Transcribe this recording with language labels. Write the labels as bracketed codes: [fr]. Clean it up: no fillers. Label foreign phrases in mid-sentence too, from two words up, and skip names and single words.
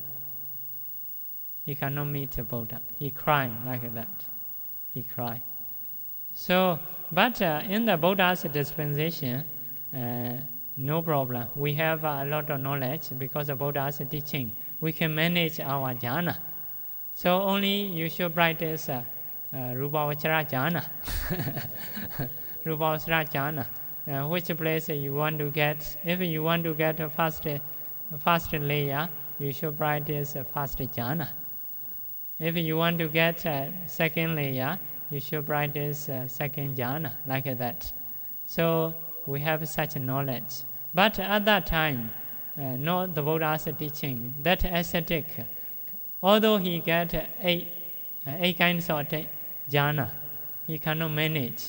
[en] He cried like that. He cried. So, but in the Buddha's dispensation, no problem. We have a lot of knowledge because of Buddha's teaching. We can manage our jhana. So only you should practice [pi] Rupavachara jhana. Rupavachara jhana. [en] Which place you want to get? If you want to get a first layer, you should practice first jhana. If you want to get a second layer, you should practice second jhana, like that. So we have such knowledge. But at that time, not the Buddha's teaching, that ascetic, although he get eight kinds of jhana, he cannot manage.